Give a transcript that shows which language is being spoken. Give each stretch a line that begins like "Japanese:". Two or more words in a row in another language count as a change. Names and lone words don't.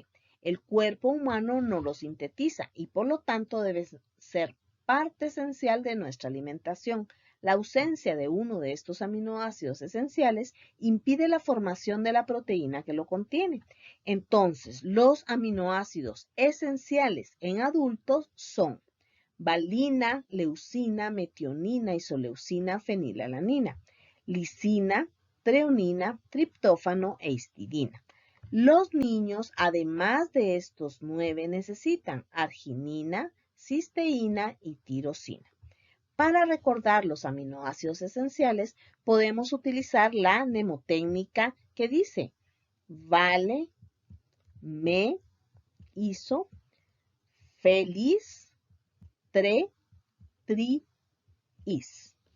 Spanish: El cuerpo humano no los sintetiza y por lo tanto debe ser parte esencial de nuestra alimentación. La ausencia de uno de estos aminoácidos esenciales impide la formación de la proteína que lo contiene. Entonces, los aminoácidos esenciales en adultos son valina, leucina, metionina, isoleucina, fenilalanina, lisina, treonina, triptófano e histidina. Los niños, además de estos 9, necesitan arginina, cisteína y tirosina. Para recordar los aminoácidos esenciales, podemos utilizar la mnemotécnica que dice vale, me, iso, feliz, tre, tri, is.